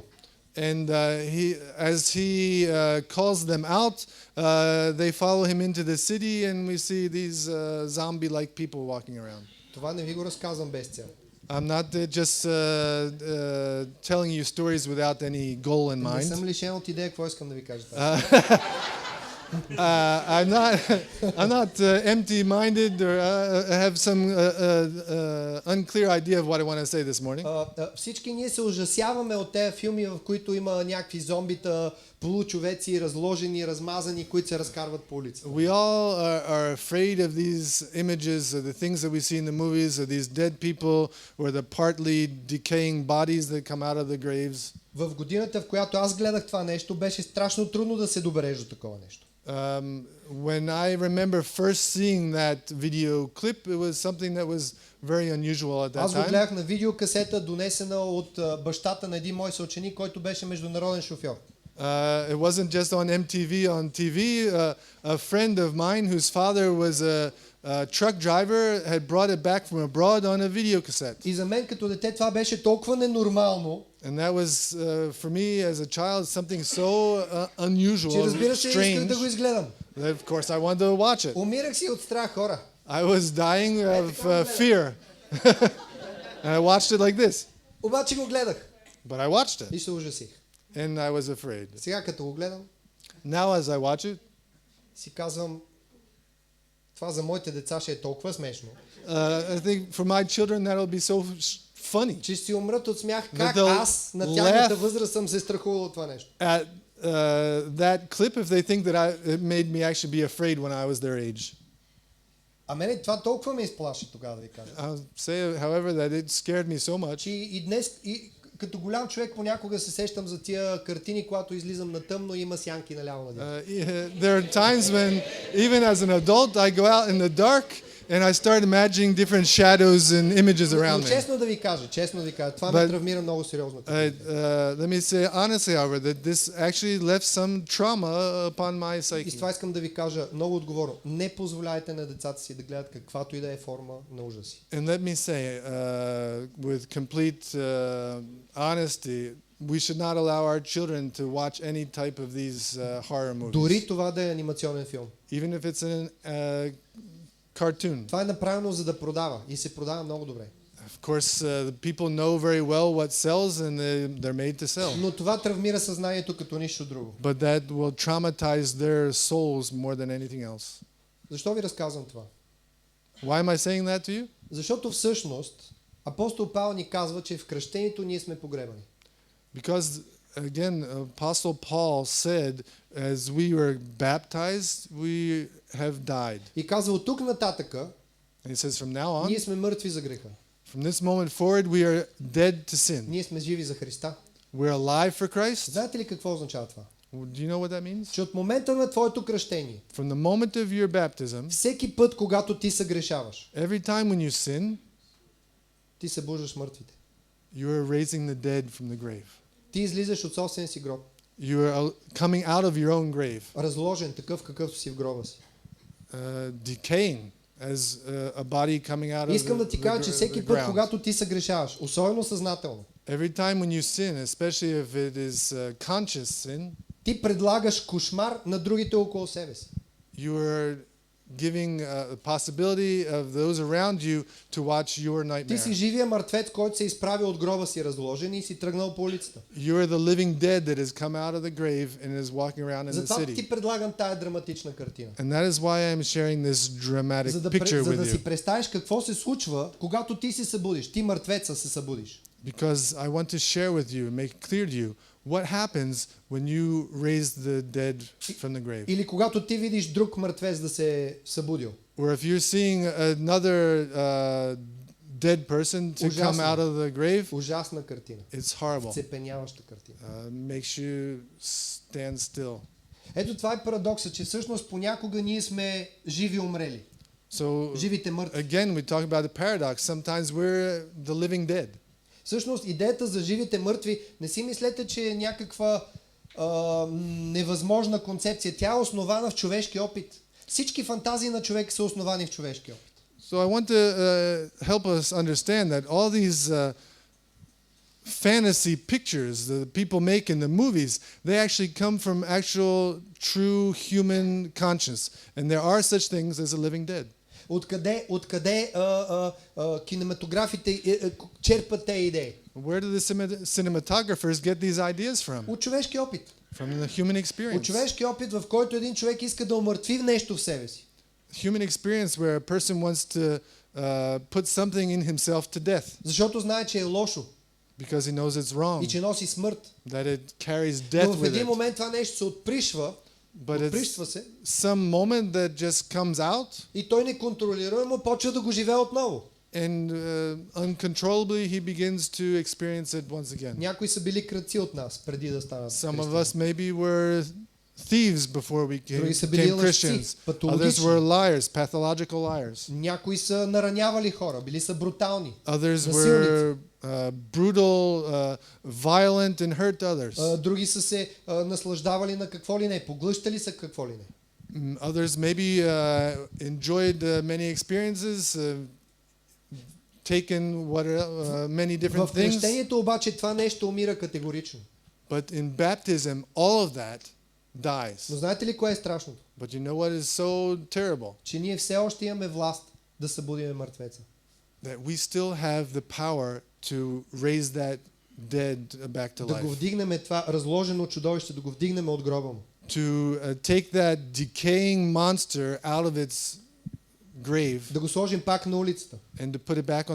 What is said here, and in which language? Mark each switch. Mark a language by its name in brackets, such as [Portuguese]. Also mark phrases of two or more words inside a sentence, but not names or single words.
[English] And as he calls them out, they follow him into the city, and we see these zombie-like people walking around. [Bulgarian] Това не ви го разказвам без цел. [English] I'm not just telling you stories without any goal in [Bulgarian] Не [English] mind. [Bulgarian] съм лишен от идея, какво искам да ви кажа. [English] I'm not empty-minded or have some unclear idea of what I want to say this morning. [Bulgarian] Всички ние се ужасяваме от тези филми, в които има някакви зомбита, получовеци, разложени, размазани, които се разкарват по улицата. [English] We all are afraid of these images, of the things that we see in the movies, of these dead people or the partly decaying bodies that come out of the graves. [Bulgarian] В годината, в която аз гледах това нещо, беше страшно трудно да се добереш до такова нещо. [English] When I remember first seeing that video clip, it was something that was very unusual at that [Bulgarian] Аз го [English] time. [Bulgarian] гледах на видеокасета, донесена от бащата на един мой съученик, който беше международен шофьор. [English] It wasn't just on MTV, on TV. A friend of mine whose father was a truck driver had brought it back from abroad on a video cassette. [Bulgarian] И за мен като дете това беше толкова ненормално, [English] And that was for me as a child something so unusual, [Bulgarian] че разбира се, исках [English] strange. [Bulgarian] да го изгледам. [English] That of course I wanted to watch it. [Bulgarian] Умирах си от страх, хора. [English] I was dying of fear. And I watched it like this. [Bulgarian] Обаче го гледах [English] But I watched it [Bulgarian] и се ужасих. [English] and I was afraid. [Bulgarian] Сега като го гледам, [English] Now as I watch it, [Bulgarian] си казвам, това за моите деца ще е толкова смешно, [English] I think for my children that'll be so funny. [Bulgarian] че ще си умрат от смях как [English] they'll [Bulgarian] аз на тяхната [English] laugh [Bulgarian] възраст съм се страхувал от това нещо. [English] At that clip if they think that it made me actually be afraid when I was their age. [Bulgarian] А мене това толкова ме изплаши тогава, да ви кажа. [English] I'll say, however, that it scared me so much. [Bulgarian] Че и днес, като голям човек понякога се сещам за тия картини, когато излизам на тъмно и има сянки наляво надясно. [English] There are times when, even as an adult, I go out in the dark and I start imagining different shadows and images around [Bulgarian] Но [English] me. [Bulgarian] честно да ви кажа, това ме травмира много сериозно. [English] Let me say honestly, however, that this actually left some trauma upon my [Bulgarian] И с [English] psyche. [Bulgarian] това искам да ви кажа много отговорно. Не позволяйте на децата си да гледат каквато и да е форма на ужаси. [English] And let me say, with complete honesty, we should not allow our children to watch any type of these horror movies. [Bulgarian] Дори това да е анимационен филм. [English] Even if it's an cartoon. [Bulgarian] Това е направено за да продава и се продава много добре. [English] Of course, the people know very well what sells and they're made to sell. [Bulgarian] Но това травмира съзнанието като нищо друго. [English] But that will traumatize their souls more than anything else. [Bulgarian] Защо ви разказвам това? [English] Why am I saying that to you? [Bulgarian] Защото всъщност апостол Павел ни казва, че в кръщението ние сме погребани. [English] Because again, Apostle Paul said, as we were baptized, we have died. [Bulgarian] И казва от тук нататъка, [English] And he says from now on, [Bulgarian] ние сме мъртви за греха. [English] from this moment forward, we are dead to sin. [Bulgarian] Ние сме живи за Христа. [English] We're alive for Christ. [Bulgarian] Знаете ли какво означава това? [English] Do you know what that means? [Bulgarian] Че от момента на твоето кръщение, [English] From the moment of your baptism, [Bulgarian] всеки път, когато ти съгрешаваш, [English] every time when you sin, [Bulgarian] ти събуждаш мъртвите. [English] you are raising the dead from the grave. [Bulgarian] Ти излизаш от собствения си гроб. [English] You are coming out of your own grave, [Bulgarian] Разложен такъв, какъвто си в гроба си. [English] decaying as a body coming out of [Bulgarian] Искам да ти кажа, че всеки [English] the [Bulgarian] път, [English] ground. [Bulgarian] когато ти съгрешаваш, особено съзнателно, [English] Every time when you sin, especially if it is conscious sin, [Bulgarian] ти предлагаш кошмар на другите около себе си. [English] you are giving the possibility of those around you to watch your [Bulgarian] Ти си [English] nightmare. [Bulgarian] живия мъртвец, който се изправи от гроба си разложен и си тръгнал по улицата. [English] You are the living dead that has come out of the grave and is walking around in the [Bulgarian] Затова [English] city. [Bulgarian] ти предлагам тая драматична картина. [English] And that is why I'm sharing this dramatic picture [Bulgarian] За [English] with [Bulgarian] да си [English] you. [Bulgarian] представиш какво се случва, когато ти се събудиш. Ти мъртвеца се събудиш. [English] Because I want to share with you, make clear to you, what happens when you raise the dead from the grave. [Bulgarian] Или когато ти видиш друг мъртвец да се е събудил. [English] Or if you're seeing another dead person to come [Bulgarian] Ужасно. [English] out of the grave, [Bulgarian] Ужасна картина. [English] it's horrible. [Bulgarian] Цепеняваща картина. [English] Makes you stand still. [Bulgarian] Ето това е парадоксът, че всъщност понякога ние сме живи умрели. [English] So [Bulgarian] Живите мъртви. [English] again, we talk about the paradox. Sometimes we're the living dead. [Bulgarian] Всъщност идеята за живите мъртви, не си мислете, че е някаква невъзможна концепция. Тя е основана в човешки опит. Всички фантазии на човек са основани в човешки опит. [English] So I want to help us understand that all these fantasy pictures that people make in the movies, they actually come from actual true human conscience. And there are such things as a living dead. [Bulgarian] Откъде кинематографите черпат тези идеи? [English] Where do the cinematographers get these ideas from? [Bulgarian] От човешки опит. [English] From the human [Bulgarian] От [English] experience. [Bulgarian] човешки опит, в който един човек иска да умъртви нещо в себе си. [English] Human experience where a person wants to put something in himself to death [Bulgarian] Защото знае, че е лошо [English] because he knows it's wrong, [Bulgarian] и че носи смърт. [English] that it carries death [Bulgarian] Но в [English] with [Bulgarian] един [English] it. [Bulgarian] момент това нещо се отпришва, [English] But [Bulgarian] отпришва [English] it's [Bulgarian] се [English] some moment that just comes out [Bulgarian] и той неконтролируемо почва да го живее отново. [English] and uncontrollably he begins to experience it once again. [Bulgarian] Някои са били крадци от нас преди да станат [English] Some of [Bulgarian] християни. [English] us maybe were thieves before we [Bulgarian] Други са били [English] became [Bulgarian] лъжци, [English] Christians. Others [Bulgarian] патологични. [English] were liars, pathological liars. [Bulgarian] Някои са наранявали хора, били са брутални. [English] Others [Bulgarian] Насилници. [English] were brutal, violent, and hurt others. [Bulgarian] Други са се наслаждавали на какво ли не, поглъщали са какво ли не. [English] Others maybe enjoyed many experiences, taken many different [Bulgarian] В [English] things. [Bulgarian] кръщението обаче това нещо умира категорично. [English] But in baptism, all of that dies. [Bulgarian] Но знаете ли кое е страшното? [English] But you know what is so terrible? [Bulgarian] Че ние все още имаме власт да събудиме мъртвеца. [English] That we still have the power to raise that dead back to [Bulgarian] Да го [English] life. [Bulgarian] вдигнем това разложено чудовище, да го вдигнем от гроба му. [English] To take that decaying monster out of its grave [Bulgarian] Да го сложим пак на улицата, [English] and to put it back on the